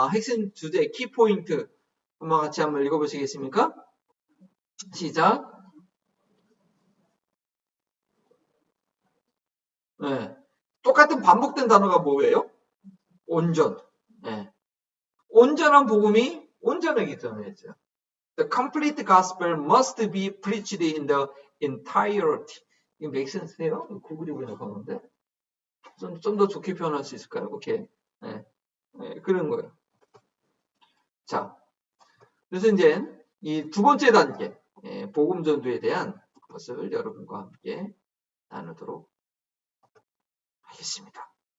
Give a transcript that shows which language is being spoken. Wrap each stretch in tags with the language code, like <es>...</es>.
<ko>핵심 주제 키 포인트 한번 같이 한번 읽어보시겠습니까? 시작. 네. 똑같은 반복된 단어가 뭐예요? 온전. 네. 온전한 복음이 온전하기 전에죠.</ko> <en>The complete gospel must be preached in the entirety.</en> <ko>이거 make sense 해요? 구글이 번역한 건데. 좀 더 좋게 표현할 수 있을까요? 오케이. 네. 네, 그런 거예요. 자, 그래서 이제 이 두 번째 단계, 복음 전도에 대한 것을 여러분과 함께 나누도록 하겠습니다.</ko>